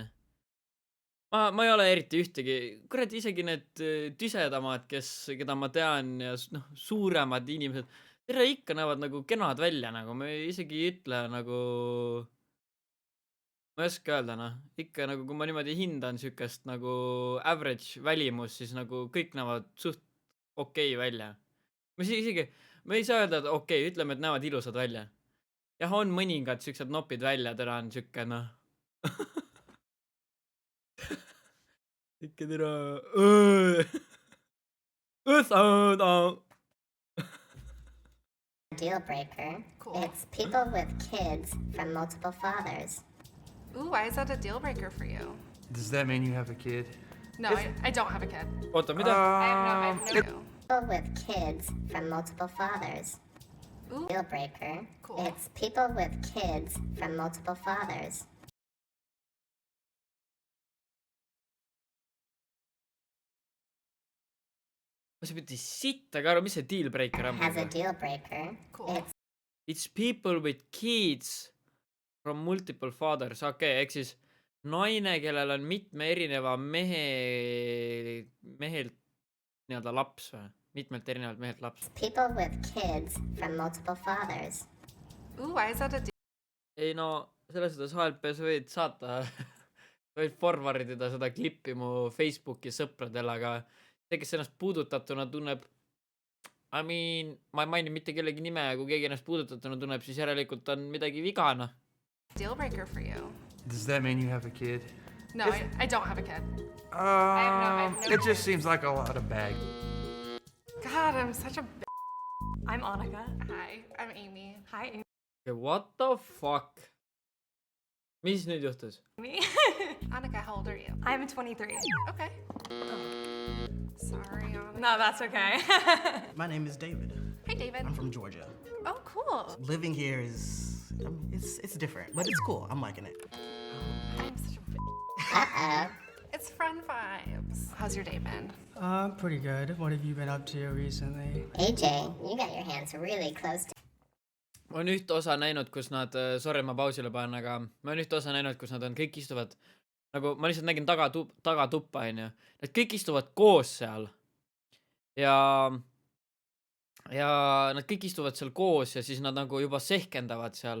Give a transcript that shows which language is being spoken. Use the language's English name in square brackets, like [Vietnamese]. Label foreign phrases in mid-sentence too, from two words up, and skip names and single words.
[Estonian] Ma ei ole eriti ühtegi, kurat, isegi need tüsedamad, keda ma tean ja noh, suuremad inimesed, tere ikka näevad nagu kenad välja, nagu ma isegi ei ütle nagu, ma ei oska öelda, noh, ikka nagu, kui ma niimoodi hindan siukest nagu average välimus, siis nagu kõik näevad suht okei välja. Ma ei saa öelda, et okei, ütleme, et näevad ilusad välja. Jah, on mõningad siuksed nopid välja, tere on siuke, noh. Ikka tere. [English] Deal breaker. It's people with kids from multiple fathers. Ooh, why is that a deal breaker for you? Does that mean you have a kid? No, I don't have a kid. [Estonian] Oota, mida? [English] I have no. People with kids from multiple fathers. Ooh. Deal breaker. Cool. It's people with kids from multiple fathers. [Estonian] Ma sa pidi sittagi aru, mis see [English] deal breaker [Estonian] on? [English] Has a deal breaker. Cool. It's people with kids from multiple fathers. [Estonian] Okei, ehk siis naine, kellel on mitme erineva mehelt nii-öelda laps või? Mitmelt erinevalt mehelt laps. [English] people with kids from multiple fathers. Ooh, why is that a deal? [Estonian] Ei no, selles suhtes HLP sa võid saata, sa võid forwardida seda klippi mu Facebooki sõpradele, aga see, kes ennast puudutatuna tunneb, ma ei maini mitte kellegi nime, kui keegi ennast puudutatuna tunneb, siis järelikult on midagi viga, noh. [English] Deal breaker for you? Does that mean you have a kid? No, I don't have a kid. I have no It just seems like a lot of bag. God, I'm such a I'm Annika. Hi, I'm Amy. Hi, Amy. What the fuck? [Estonian] Mis nüüd juhtus? [English] Annika, how old are you? I'm 23. Okay. Sorry, Annika. No, that's okay. My name is David. Hey, David. I'm from Georgia. Oh, cool. Living here is, it's different, but it's cool. I'm liking it. I'm such a Uh-oh. It's fun vibes. How's your day been? Pretty good. What have you been up to recently? AJ, you got your hands really close to... [Estonian] Ma olen ühte osa näinud, kus nad, sorry, ma pausile panen, aga ma olen ühte osa näinud, kus nad on, kõik istuvad, nagu ma lihtsalt nägin tagatuppa, onju. Nad kõik istuvad koos seal. Ja nad kõik istuvad seal koos ja siis nad nagu juba sehkendavad seal.